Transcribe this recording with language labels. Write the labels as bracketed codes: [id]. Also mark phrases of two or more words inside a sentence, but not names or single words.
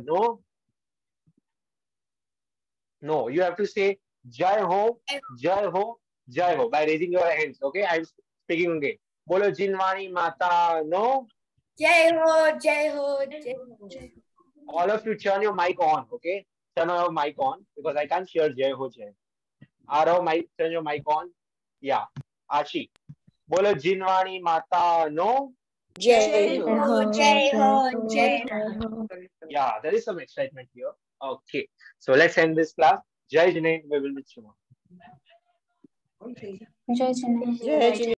[en] No, no, you have to say [hi] जय हो, जय हो, जय हो [en] by raising your hands. Okay, I'm speaking again. [hi] बोलो जिनवाणी माता. [en] No, [hi] जय हो, जय हो, जय हो. [en] all of you turn your mic on. Okay, turn your mic on because I can't hear [hi] जय हो, जय. [en] Arav, turn your mic on. Yeah, Ashi. [hi] बोलो जिनवाणी माता. No. जय हो, जय हो, जय हो. [en] Yeah, there is some excitement here. Okay, so let's end this class. [hi] जय जैन, [en] we will meet tomorrow. [hi] जय जैन.